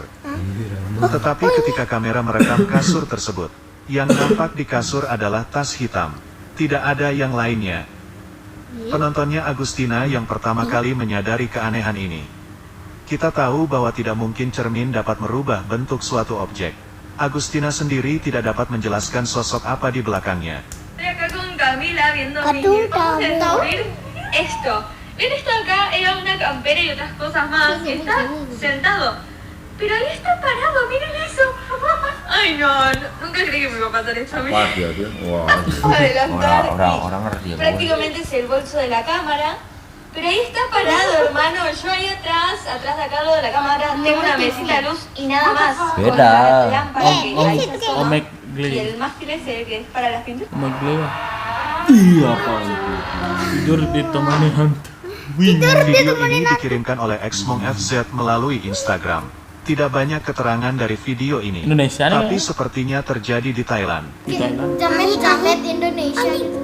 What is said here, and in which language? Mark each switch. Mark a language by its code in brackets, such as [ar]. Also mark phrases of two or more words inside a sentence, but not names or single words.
[id] Tetapi ketika kamera merekam kasur tersebut, yang nampak di kasur adalah tas hitam. Tidak ada yang lainnya. Penontonnya Agustina yang pertama kali menyadari keanehan ini. Kita tahu bahwa tidak mungkin cermin dapat merubah bentuk suatu objek. Agustina sendiri tidak dapat menjelaskan sosok apa di belakangnya. [es] Estoy acá con Camila viendo vídeos. Vamos a descubrir esto. ¿Ven esto acá? Era una campera y otras cosas más. Está sentado. Pero ahí está parado, miren eso. Ay no, nunca creí que me iba a pasar esto a mí. [id] Wah, dia. Wah. [es] Adelantar [id] Orang ngerti ya. [es] prácticamente es el bolso de la cámara. Pero ahí está parado, hermano. Yo ahí atrás de acá lo de la cámara, tengo una mesita de luz y nada más. Con [id] Beda. [es] la lámpara que ahí se asoma. [id] Omek [es] Y [id] Glay. [es] el mástil ese que es para las pinturas. [id] Omek Glay lah. Iya apa itu? Tidur ditemani hantu. Video ini dikirimkan oleh Xmong FZ melalui Instagram. Tidak banyak keterangan dari video ini, Indonesia nih, tapi kan? sepertinya terjadi di Thailand. Di Thailand. Jamet Indonesia gitu.